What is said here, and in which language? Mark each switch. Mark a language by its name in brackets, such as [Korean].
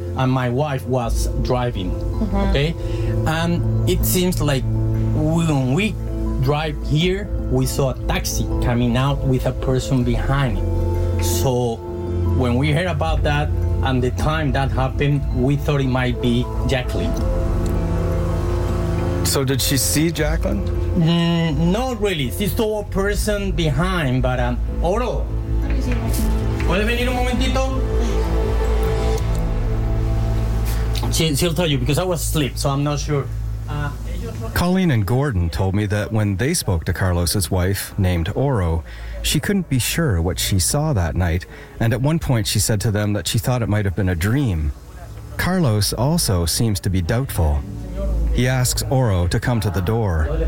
[English] And my wife was driving, okay? And it seems like when we drive here, we saw a taxi coming out with a person behind it. So when we heard about that and the time that happened, we thought it might be Jacqueline. So did she see Jacqueline? Not really. She saw a person behind, but Oro. [Spanish] ¿Puede venir un momentito? [English] She'll tell you, because I was asleep, so I'm not sure. Colleen and Gordon told me that when they spoke to Carlos's wife, named Oro, she couldn't be sure what she saw that night, and at one point she said to them that she thought it might have been a dream. Carlos also seems to be doubtful. He asks Oro to come to the door.